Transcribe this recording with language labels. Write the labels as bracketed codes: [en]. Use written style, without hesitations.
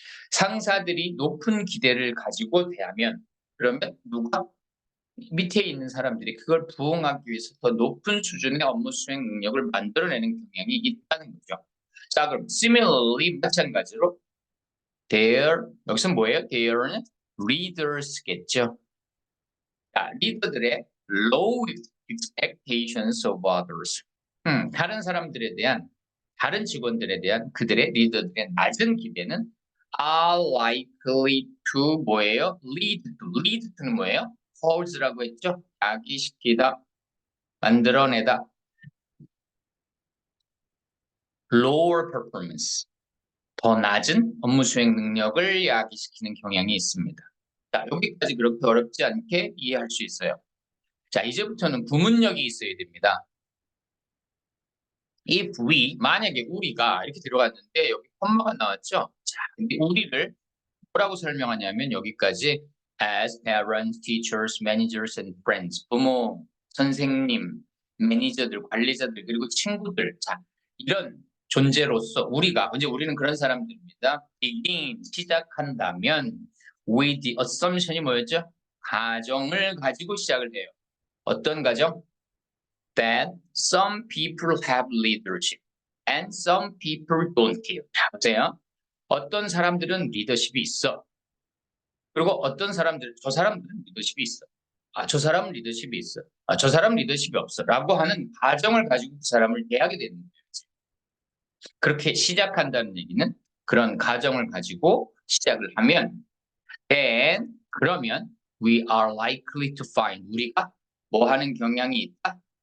[ko] 상사들이 높은 기대를 가지고 대하면 그러면 누가 밑에 있는 사람들이 그걸 부응하기 위해서 더 높은 수준의 업무 수행 능력을 만들어내는 경향이 있다는 거죠. 자, 그럼 similarly 마찬가지로 their, 여기서 뭐예요? their는 leaders겠죠. [en] 자, 리더들의 low expectations of others. [ko] 다른 사람들에 대한, 다른 직원들에 대한 그들의 리더들의 낮은 기대는 [en] are likely to [ko] 뭐예요? lead to. lead to는 뭐예요? cause라고 했죠? 야기시키다, 만들어내다. [en] lower performance, [ko] 더 낮은 업무 수행 능력을 야기시키는 경향이 있습니다. 자, 여기까지 그렇게 어렵지 않게 이해할 수 있어요. 자, 이제부터는 구문력이 있어야 됩니다. 이 부위, 만약에 우리가 이렇게 들어갔는데 여기 콤마가 나왔죠? 자, 근데 우리를 뭐라고 설명하냐면 여기까지 [en] as parents, teachers, managers and friends. [ko] 부모, 선생님, 매니저들, 관리자들, 그리고 친구들. 자, 이런 존재로서 우리가, 이제 우리는 그런 사람들입니다. [en] begin, 시작한다면 with the assumption이 뭐였죠? [ko] 가정을 가지고 시작을 해요. 어떤 가정? [en] That some people have leadership and some people don't have. [ko] 자, 보세요. 어떤 사람들은 리더십이 있어. 그리고 어떤 사람들, 저 사람들은 리더십이 있어. 아, 저 사람은 리더십이 있어. 아, 저 사람은 리더십이 없어. 라고 하는 가정을 가지고 그 사람을 대하게 되는 거예요. 그렇게 시작한다는 얘기는 그런 가정을 가지고 시작을 하면 then, 그러면 [en] we are likely to find, [ko] 우리가 뭐 하는 경향이 있다?